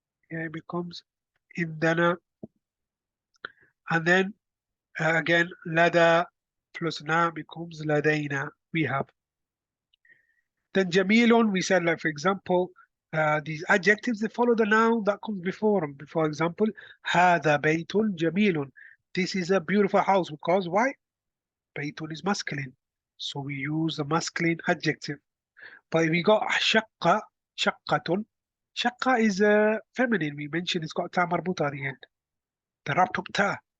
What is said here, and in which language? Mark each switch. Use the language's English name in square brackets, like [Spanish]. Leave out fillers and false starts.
[English] Yeah, it becomes indana. And then again, lada plus na becomes ladayna. We have. Then jamilun, we said, like for example, these adjectives they follow the noun that comes before them. [Arabic] For example, هذا بيت جميل. [English] This is a beautiful house because why? بيت is masculine, so we use the masculine adjective. But if we got شقة, شقة, شقة is feminine. We mentioned it's got ta marbuta at the end. The wrapped up ta.